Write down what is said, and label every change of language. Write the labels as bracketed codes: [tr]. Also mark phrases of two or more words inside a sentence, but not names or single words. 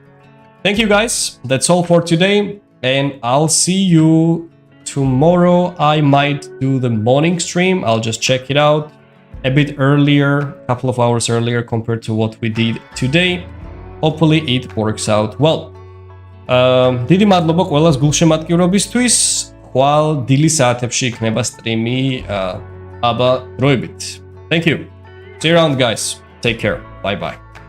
[en] Thank you, guys. That's all for today. And I'll see you tomorrow. I might do the morning stream. I'll just check it out a bit earlier, a couple of hours earlier compared to what we did today. Hopefully it works out well. [ka] დიდი მადლობა ყველას გულშემატკივრობისთვის. ხვალ დილის საათებში იქნება სტრიმი აბა დროებით. [en] Thank you. See you around, guys. Take care. Bye bye.